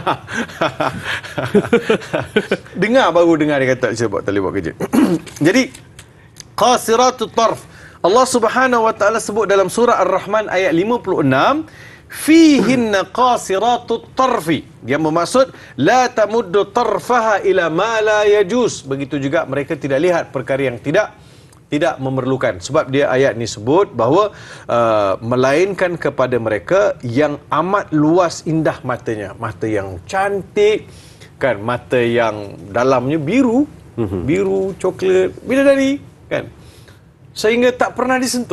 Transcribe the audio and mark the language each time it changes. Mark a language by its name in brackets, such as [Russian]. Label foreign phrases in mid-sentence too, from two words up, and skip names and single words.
[Malay] Baru dengar dia kata saya tak boleh buat kerja. [Arabic] Jadi قاصرات الطرف. الله سبحانه وتعالى [Malay] sebut dalam surah Ar-Rahman ayat 56, [Arabic] فيهن قاصرات الطرف. [Malay] Yang bermaksud [Arabic] لا تمد طرفها إلى ما لا يجوز. [Malay] Begitu juga mereka tidak lihat perkara yang tidak memerlukan. Sebab dia ayat ni sebut bahawa melainkan kepada mereka yang amat luas indah matanya, mata yang cantik kan, mata yang dalamnya biru, biru coklat, bidadari kan, sehingga tak pernah disentuh.